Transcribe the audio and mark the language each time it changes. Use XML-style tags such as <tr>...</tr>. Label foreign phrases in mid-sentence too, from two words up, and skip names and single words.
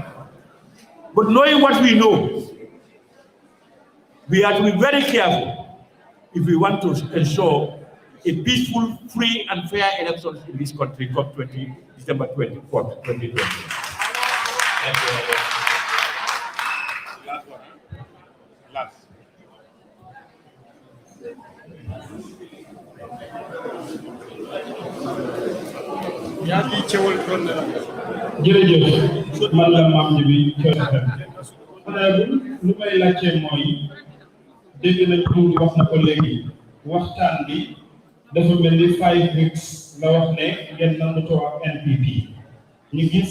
<en>But knowing what we know, we have to be very careful if we want to ensure a peaceful, free, and fair elections in this country come December 24th, 2020. Last.</en> <wo>jërëjëf man la maam ji bi lu may laajte mooy dégg nañ tuuti wax na ko léegi waxtaan bi dafa mel ni 5 weeks la wax ne ngeen nangutoo ak NPP ñu gis</wo>